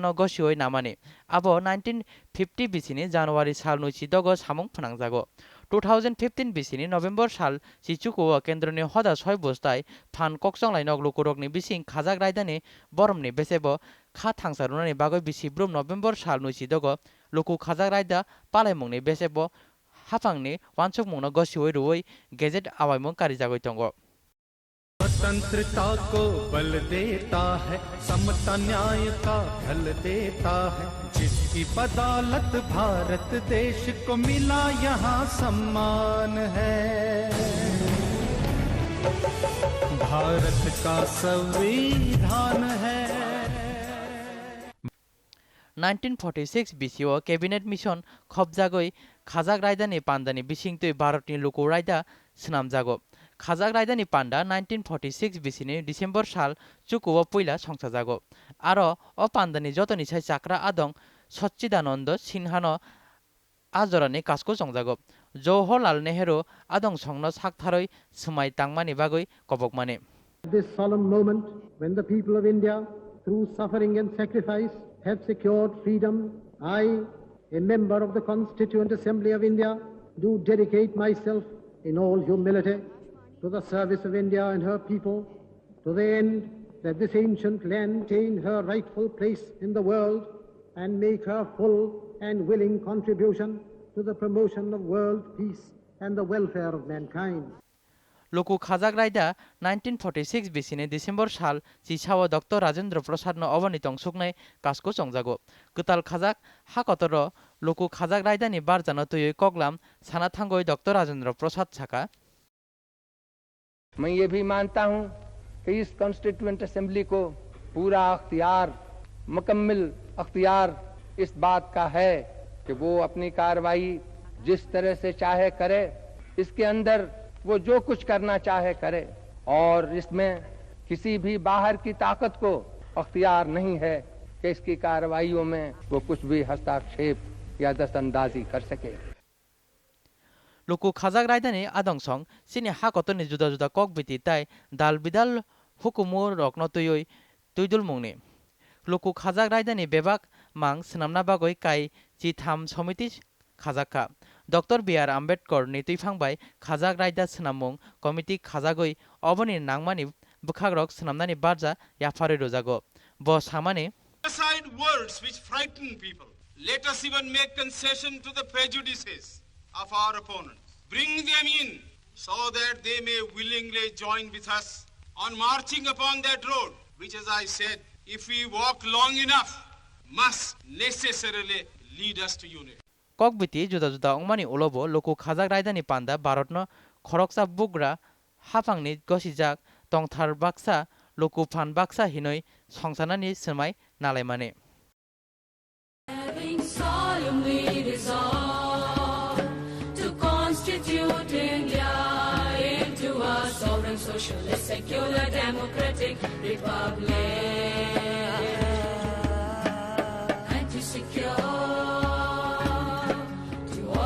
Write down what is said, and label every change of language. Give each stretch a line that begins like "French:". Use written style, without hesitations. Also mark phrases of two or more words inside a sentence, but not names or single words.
Kok Borok: no gosioi namani abo 1950 BC ni January sal nuisi dogo samung phanangjago 2015 BC ni November sal sichuko kendro ni hoda 6 bostai phan kokchonglai nok lukurok ni bising khajak raida ni borom ni besebo kha thangsarunani bagoi BC Brom November sal nuisi dogo luku khajak raida palaimungni besebo hafangni wansukmung no gosioi ruoi gazette awaimung karijagoi tongo
Hindi: स्वतंत्रता को बल देता है समता न्याय का फल देता है जिसकी बदौलत भारत देश को मिला यहाँ सम्मान है भारत का संविधान है
Kok Borok: 1946 BC o
English: cabinet mission
Kok Borok: khobjagoi khajak raida ni panda ni bisingtui Bharat ni luku raida snamjago khajak raida ni panda 1946 BC ni December sal chukuo poila songsajago aro o panda ni jotoni sai chakra adong Sacchidananda Sinha no ajorani kasko songjago Jawaharlal Nehru adong songno saktharoi smai tangmani bagoi kobokmane.
English: This solemn moment when the people of India through suffering and sacrifice have secured freedom, I, a member of the Constituent Assembly of India, do dedicate myself in all humility to the service of India and her people, to the end that this ancient land retain her rightful place in the world and make her full and willing contribution to the promotion of world peace and the welfare of mankind.
Kok Borok: Luku khajak raida 1946 BC ni December sal chichao Dr. Rajendra Prasad no obonitong suknai kasko chongjago kutal khajak hakotoro luku khajak raida ni barjano tuyoi koglam sana thangoi Dr. Rajendra Prasad chaka
Hindi: मैं ये भी मानता हूं कि इस
English: constituent assembly
Hindi: को पूरा अख्तियार मुकम्मिल अख्तियार इस बात का है कि वो अपनी कार्रवाई जिस तरह से चाहे करे इसके अंदर वो जो कुछ करना चाहे करे और इसमें किसी भी बाहर की ताकत को अख्तियार नहीं है कि इसकी कार्रवाइयों में वो कुछ भी हस्तक्षेप या दस्तंदाजी कर सके
Kok Borok: luku khajak raida ni adongsong sini hakotoni juda juda kokbiti tai dal bidal hukumu rokno tuyoi tuidul mungni luku khajak raida ni bebak mang snamna bagoi kai chi tham somiti khajaka Dr. B.R. Ambedkar ni tuifangbai khajak raida snamung committee khajagoi oboni nangmani bukhagrok snamnani barja yafare rojago bo samane
English: aside words which frighten people. Let us even make concession to the prejudices of our opponents. Bring them in so that they may willingly join with us on marching upon that road, which, as I said, if we walk long enough, must necessarily lead us to unity.
Kok Borok: kokbiti juda juda ongmani olobo luku khajak raida ni panda Bharat no khoroksa bugra hafangni gosijak tongthar baksa luku phan baksa hinoi songsanani smai nalaimane
English: Having solemnly resolved to constitute India into a sovereign, socialist, secular, democratic republic and to secure to